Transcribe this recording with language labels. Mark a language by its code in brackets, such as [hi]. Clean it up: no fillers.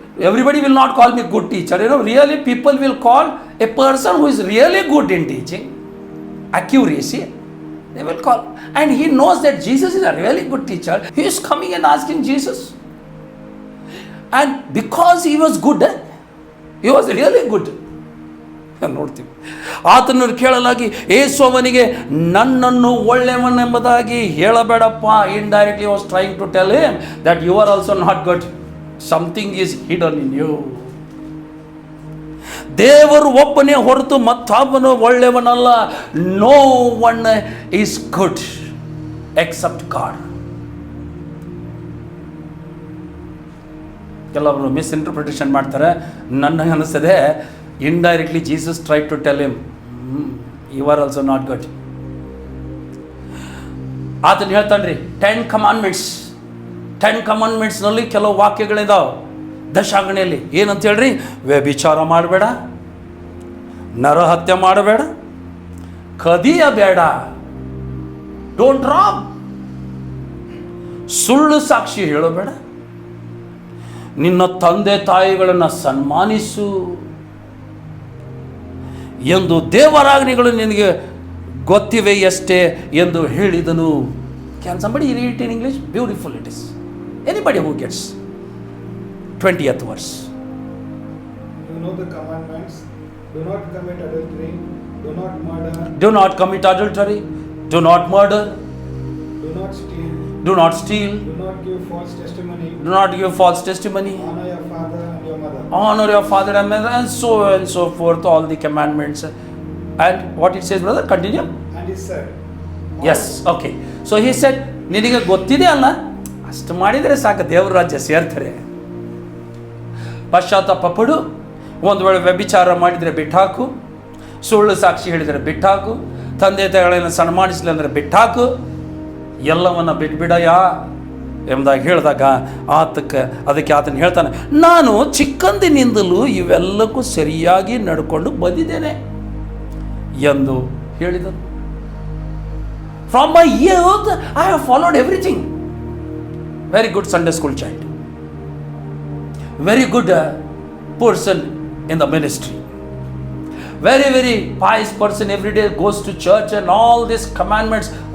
[en] Everybody will not call me good teacher. Really people will call a person who is really good in teaching, accuracy, they will call. And he knows that Jesus is a really good teacher. He is coming and asking Jesus. And because he was good, he was really good. [kn] ನೋಡ್ತೀವಿ. ಆತನು ಕೇಳಲಾಗಿ ಯೇಸುವನಿಗೆ ನನ್ನನ್ನು ಒಳ್ಳೆಯವನೆಂಬುದಾಗಿ ಹೇಳಬೇಡಪ್ಪ. [en] Indirectly was trying to tell him that you are also not good. Something is hidden in you. [kn] ದೇವರು ಒಬ್ಬನೇ ಹೊರತು ಮತ್ತೊಬ್ಬನು ಒಳ್ಳೆಯವನಲ್ಲ. [en] No one is good except God. [kn] ಕೆಲವರು misinterpretation ಮಾಡ್ತಾರೆ. ನನಗೆ ಅನಿಸ್ತದೆ [en] Indirectly Jesus try to tell him you are also not good. [kn] ಆತನು ಹೇಳ್ತಾನ್ರಿ 10 commandments. 10 commandmentsನಲ್ಲಿ ಕೆಲವು ವಾಕ್ಯಗಳಿದಾವೆ ದಶಾಂಗಣಿಯಲ್ಲಿ. ಏನಂತ ಹೇಳ್ರಿ? ವ್ಯಭಿಚಾರ ಮಾಡಬೇಡ, ನರಹತ್ಯೆ ಮಾಡಬೇಡ, ಕದಿಯಬೇಡ, [en] don't rob, [kn] ಸುಳ್ಳು ಸಾಕ್ಷಿ ಹೇಳಬೇಡ, ನಿನ್ನ ತಂದೆ ತಾಯಿಗಳನ್ನು ಸನ್ಮಾನಿಸು ಎಂದು ದೇವರಾಜ್ಞೆಗಳು ನಿನಗೆ ಗೊತ್ತಿವೆ ಎಷ್ಟೇ ಎಂದು ಹೇಳಿದನು. [en] Can somebody read it in English? Beautiful it is. Anybody who gets 20th verse. You know the commandments. Do not commit adultery. Do not murder. Do not commit adultery. Do not murder. Do not steal. Do not steal. Do not give false testimony. Do not give false testimony. Honor your father and your mother. Honor your father and mother, and so forth, all the commandments. And what it says, brother? Continue. And he said, Yes, okay. So he said, [kn] ನಿನಗೆ ಗೊತ್ತಿದೆ ಅಲ್ಲ, ಅಷ್ಟು ಮಾಡಿದರೆ ಸಾಕು, ದೇವರ ರಾಜ್ಯ ಸೇರ್ತಾರೆ. ಪಶ್ಚಾತ್ತಾಪ ಪಡು. ಒಂದು ವೇಳೆ ವ್ಯಭಿಚಾರ ಮಾಡಿದರೆ ಬಿಟ್ಟಾಕು, ಸುಳ್ಳು ಸಾಕ್ಷಿ ಹೇಳಿದರೆ ಬಿಟ್ಟಾಕು, ತಂದೆ ತಾಯಿಗಳನ್ನ ಸನ್ಮಾನಿಸಲಿ ಅಂದರೆ ಬಿಟ್ಟಾಕು, ಎಲ್ಲವನ್ನ ಬಿಟ್ಬಿಡಯ್ಯ ಎಂಬುದಾಗಿ ಹೇಳಿದಾಗ ಅದಕ್ಕೆ ಆತನು ಹೇಳ್ತಾನೆ, ನಾನು ಚಿಕ್ಕಂದಿನಿಂದಲೂ ಇವೆಲ್ಲಕ್ಕೂ ಸರಿಯಾಗಿ ನಡ್ಕೊಂಡು ಬಂದಿದ್ದೇನೆ ಎಂದು ಹೇಳಿದನು. [en] From my youth I have followed everything. Very good Sunday school child, very good person in the ministry, very very pious person, every day goes to church and all these commandments.